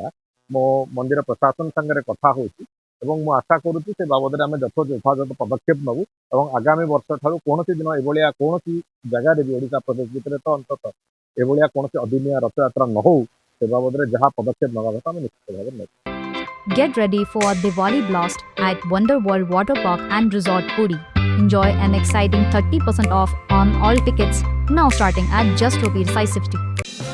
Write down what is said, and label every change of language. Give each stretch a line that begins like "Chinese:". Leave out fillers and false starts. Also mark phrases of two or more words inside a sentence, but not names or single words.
Odia: ମୋ ମନ୍ଦିର ପ୍ରଶାସନ ସାଙ୍ଗରେ କଥା ହେଉଛି ଏବଂ ମୁଁ ଆଶା କରୁଛି ସେ ବାବଦରେ ଆମେ ଯଥାଯଥ ପଦକ୍ଷେପ ନେବୁ ଏବଂ ଆଗାମୀ ବର୍ଷ ଠାରୁ କୌଣସି ଦିନ ଏଭଳିଆ କୌଣସି ଜାଗାରେ ବି ଓଡ଼ିଶା ପ୍ରଦେଶ ଭିତରେ ତ ଅନ୍ତତଃ ଏଭଳିଆ କୌଣସି ଅଦିନିଆ ରଥଯାତ୍ରା ନ ହଉ ସେ ବାବଦରେ ଯାହା ପଦକ୍ଷେପ ନେବା କଥା ଆମେ ନିଶ୍ଚିତ ଭାବରେ ନେବୁ।
English: Get ready for Diwali Blast at Wonder World Water Park and Resort Puri. Enjoy an exciting 30% off on all tickets now starting at just ₹550.